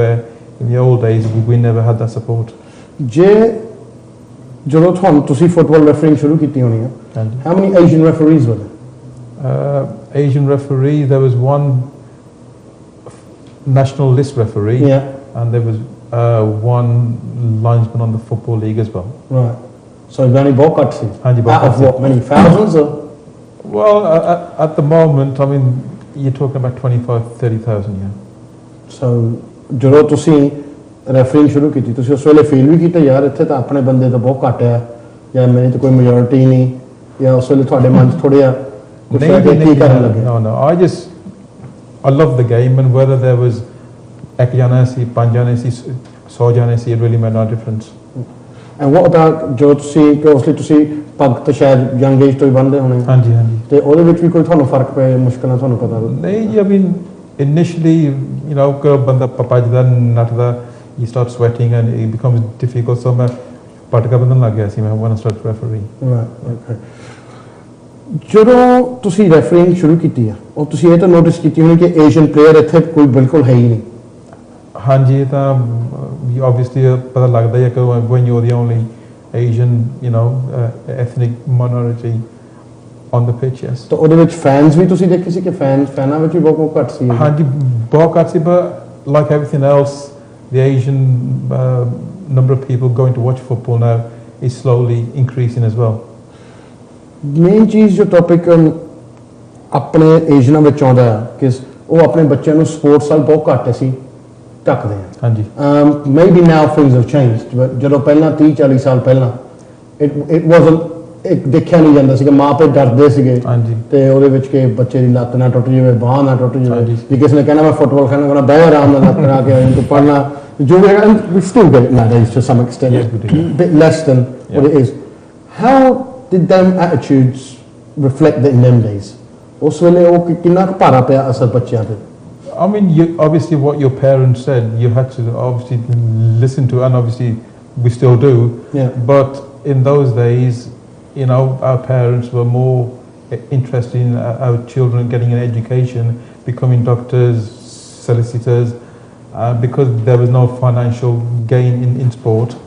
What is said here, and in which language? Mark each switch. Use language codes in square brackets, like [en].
[en] Where in the old days we never had that support. [pa] ਜੇ ਜਦੋਂ ਤੁਹਾਨੂੰ ਤੁਸੀਂ ਫੁੱਟਬਾਲ ਰੈਫਰਿੰਗ ਸ਼ੁਰੂ ਕੀਤੀ ਹੋਣੀ ਹੈ, [en] how many Asian referees were there? Asian referee, there was one national list referee, yeah, and there was one linesman on the football league as well. Right. So very [pa] ਬਹੁਤ ਘੱਟ ਸੀ? ਹਾਂਜੀ, ਬਹੁਤ [en] out of what, many thousands or? Well, at the moment, I mean, you're talking about 25,000-30,000, yeah. [pa] So ਜਦੋਂ ਤੁਸੀਂ ਰੈਫਰਿੰਗ ਸ਼ੁਰੂ ਕੀਤੀ ਤੁਸੀਂ ਉਸ ਵੇਲੇ ਫੀਲ ਵੀ ਕੀਤਾ ਯਾਰ ਇੱਥੇ ਤਾਂ ਆਪਣੇ ਬੰਦੇ ਤਾਂ ਬਹੁਤ ਘੱਟ ਆ ਜਾਂ ਮੇਰੀ ਤਾਂ ਕੋਈ ਮੈਜੋਰਿਟੀ ਨਹੀਂ, ਜਾਂ ਉਸ ਵੇਲੇ ਤੁਹਾਡੇ ਮਨ 'ਚ ਥੋੜ੍ਹਾ ਕੁਛ ਹੈ ਕਿ ਕੀ ਕਰਨ ਲੱਗੇ? [en] No, I love the game, and whether there was [pa] ek jane si, 5 jane si, [en] 100 jane si, it really made no difference. And what about [pa] ਜੋ ਤੁਸੀਂ obviously ਤੁਸੀਂ ਪੱਗ ਤਾਂ ਸ਼ਾਇਦ ਯੰਗ ਏਜ ਤੋਂ ਹੀ ਬੰਨ੍ਹਦੇ ਹੋਣੇ? ਹਾਂਜੀ ਹਾਂਜੀ। ਤੇ ਉਹਦੇ ਵਿੱਚ ਵੀ ਕੋਈ ਤੁਹਾਨੂੰ ਫਰਕ ਪਿਆ ਮੁਸ਼ਕਲਾਂ ਤੁਹਾਨੂੰ ਪਤਾ? ਨਹੀਂ ਜੀ, [en] I mean initially, you know, [pa] banda papajda natda, [en] you start sweating and it becomes difficult. [pa] So मैं पटका बंदन लग गया सी मैं [en] when I started referee. Right, okay. [pa] ਜਦੋਂ ਤੁਸੀਂ ਰੈਫਰਿੰਗ ਸ਼ੁਰੂ ਕੀਤੀ ਆ ਉਹ ਤੁਸੀਂ ਇਹ ਤਾਂ ਨੋਟਿਸ ਕੀਤੀ ਹੋਣੀ ਕਿ ਏਸ਼ੀਅਨ ਪਲੇਅਰ ਇੱਥੇ ਕੋਈ ਬਿਲਕੁਲ ਹੈ ਹੀ ਨਹੀਂ हाँ जी ਤਾਂ obviously ਪਤਾ ਲੱਗਦਾ ਹੈ ਕਿ [en] when you're the only Asian, you know, ethnic minority on the pitch, yes. [pa] ਤਾਂ ਉਹਦੇ ਵਿੱਚ ਫੈਨਸ ਵੀ ਤੁਸੀਂ ਦੇਖੇ ਸੀ ਕਿ ਫੈਨਾਂ ਵਿੱਚ ਵੀ ਬਹੁਤ ਘੱਟ ਸੀ हाँ जी बहुत ਘੱਟ ਸੀ [en] but like everything else the Asian number of people going to watch football now is slowly increasing as well. [pa] Main ਚੀਜ਼ ਜੋ ਟੌਪਿਕ ਆਪਣੇ ਏਸ਼ੀਅਨਾਂ ਵਿੱਚ ਆਉਂਦਾ ਹੈ ਕਿ ਉਹ ਆਪਣੇ ਬੱਚਿਆਂ ਨੂੰ ਸਪੋਰਟਸ ਨਾਲ ਬਹੁਤ ਘੱਟ ਅਸੀਂ ਢੱਕਦੇ ਹਾਂ ਹਾਂਜੀ [en] maybe now things have changed but [pa] ਜਦੋਂ ਪਹਿਲਾਂ 30-40 ਸਾਲ ਪਹਿਲਾਂ [en] it wasn't [pa] ਇੱਕ ਦੇਖਿਆ ਨਹੀਂ ਜਾਂਦਾ ਸੀਗਾ ਮਾਂ ਪਿਓ ਡਰਦੇ ਸੀਗੇ ਹਾਂਜੀ ਤੇ ਉਹਦੇ ਵਿੱਚ ਕਿ ਬੱਚੇ ਦੀ ਲੱਤ ਨਾ ਟੁੱਟ ਜਾਵੇ ਬਾਂਹ ਨਾ ਟੁੱਟ ਜਾਵੇ ਜੇ ਕਿਸੇ ਨੇ ਕਹਿਣਾ ਮੈਂ ਫੁੱਟਬਾਲ ਖੇਡਣਾ ਕਹਿੰਦਾ ਬਹਿ ਆਰਾਮ ਨਾਲ ਲੱਤ ਕਰਾ ਕੇ ਤੂੰ ਪੜ੍ਹਨਾ ਜੋ ਵੀ ਹੈਗਾ [en] we still get it nowadays to some extent a bit less than what it is. How did them attitudes reflect that in them days? [pa] ਉਸ ਵੇਲੇ ਉਹ ਕਿੰਨਾ ਕੁ ਭਾਰਾ ਪਿਆ ਅਸਰ ਬੱਚਿਆਂ ਤੇ [en] I mean, obviously what your parents said, you had to obviously listen to, and obviously we still do. Yeah. But in those days, you know, our parents were more interested in our children getting an education, becoming doctors, solicitors, because there was no financial gain in sport.